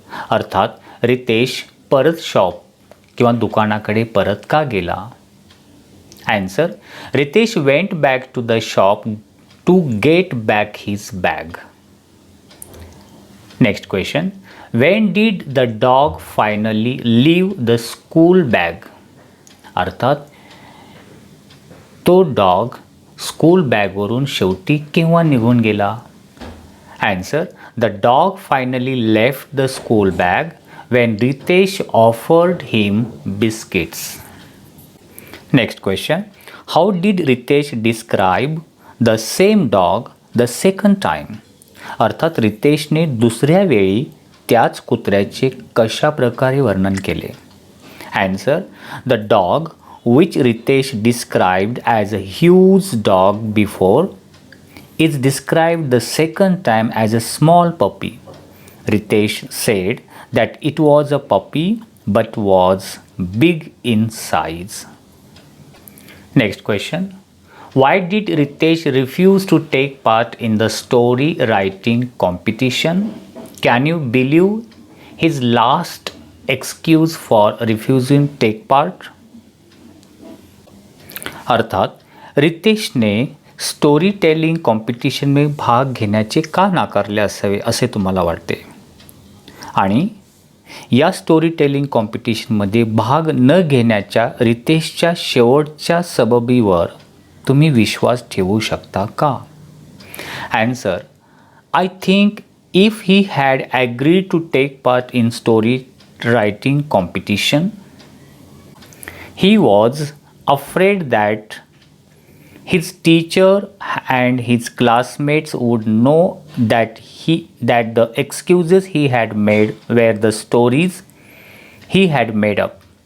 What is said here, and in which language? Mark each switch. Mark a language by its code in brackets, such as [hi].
[mr] अर्थात रितेश परत शॉप किंवा दुकानाकडे परत का गेला? Answer. [en] Ritesh went back to the shop to get back his bag. Next question. When did the dog finally leave the school bag? [mr] अर्थात तो डॉग स्कूल बॅगवरून शेवटी केव्हा निघून गेला? [en] Answer. The dog finally left the school bag when Ritesh offered him biscuits. Next question. How did Ritesh describe the same dog the second time? अर्थात रितेशने दुसऱ्या वेळी [mr] त्याच कुत्र्याचे कशा प्रकारे वर्णन केले? [en] Answer: The dog, which Ritesh described as a huge dog before, is described the second time as a small puppy. Ritesh said that it was a puppy but was big in size. Next question. Why did Ritesh refuse to take part in the story writing competition? Can you believe his last excuse for refusing take part? [mr] अर्थात रितेशने story telling कॉम्पिटिशनमध्ये भाग घेण्याचे का नाकारले असावे असे तुम्हाला वाटते? आणि या स्टोरी टेलिंग कॉम्पिटिशनमध्ये भाग न घेण्याच्या रितेशच्या शेवटच्या सबबीवर तुम्ही विश्वास ठेवू शकता का? [en] Answer: I think if he had agreed to take part in story writing competition, he was afraid that his teacher and his classmates would know that the excuses he had made were the stories he had made up.